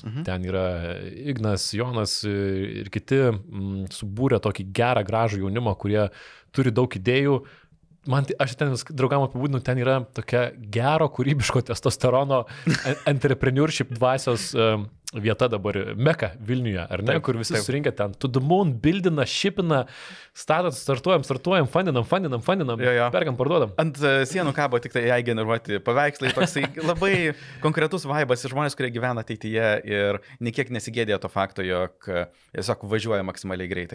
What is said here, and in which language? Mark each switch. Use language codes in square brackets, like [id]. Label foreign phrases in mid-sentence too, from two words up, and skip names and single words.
[lt] Ten yra Ignas, Jonas ir kiti subūrė tokį gerą, gražų jaunimą, kurie turi daug idėjų. Aš ten draugam apibūdinu, ten yra tokia gero kūrybiško testosterono entrepreneurship dvasios vieta dabar, Meka Vilniuje, ar ne, kur visi susirinkę ten, [en] to the moon, [lt] buildina, shipina, startuojam, fundinam, perkam, parduodam. Ant sienų kabo tik tai AI generuoti paveikslai, toksai labai konkretus vaibas ir žmonės, kurie gyvena ateityje ir niekiek nesigėdėjo to fakto, jog tiesiog važiuoja maksimaliai greitai.